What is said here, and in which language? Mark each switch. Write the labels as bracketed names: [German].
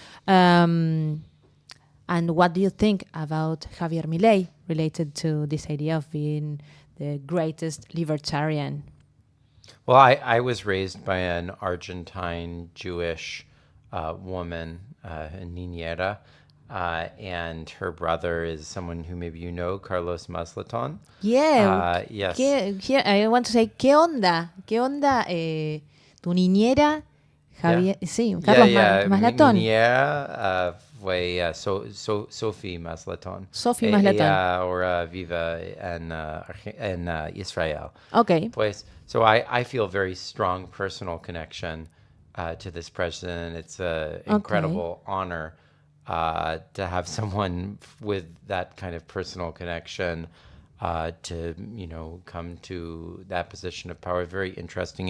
[English] And what do you think about Javier Milei related to this idea of being the greatest libertarian? Well, I was raised by an Argentine Jewish woman, niñera, and her brother is someone who maybe you know, Carlos Maslatón. Yeah. Yes. I want to say, [Spanish] ¿qué onda? ¿Qué onda tu niñera, Javier? [English] Yeah. [Spanish] Sí, Carlos Maslatón. Niñera fue Sophie Maslatón. Sophie Maslatón. Ella ahora vive en Israel. [English] Okay. Pues, so I feel very strong personal connection to this president. It's an incredible honor to have someone with that kind of personal connection to, come to that position of power. Very interesting.